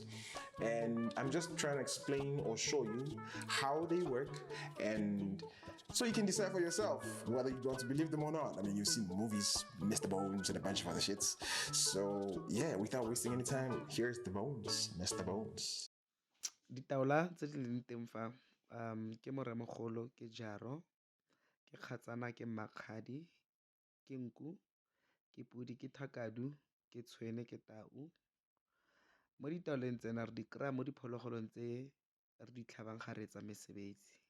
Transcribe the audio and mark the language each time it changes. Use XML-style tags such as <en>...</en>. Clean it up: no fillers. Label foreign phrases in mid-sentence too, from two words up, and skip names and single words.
<en>And I'm just trying to explain or show you how they work, and so you can decide for yourself whether you want to believe them or not. I mean, you've seen movies, Mr. Bones and a bunch of other shits. So yeah, without wasting any time, here's the bones, Mr. Bones.</en> <tn>Ditaola tse di leng teng fa ke moremogolo, ke jaro, ke kgatsana, ke makgadi, ke nku, ke pudi, ke thakadu, ke tshwene, ke tau. Mo ditaoleng tsena re di kry-a mo diphologolong tse re di tlhabang ga re etsa mesebetsi.</tn>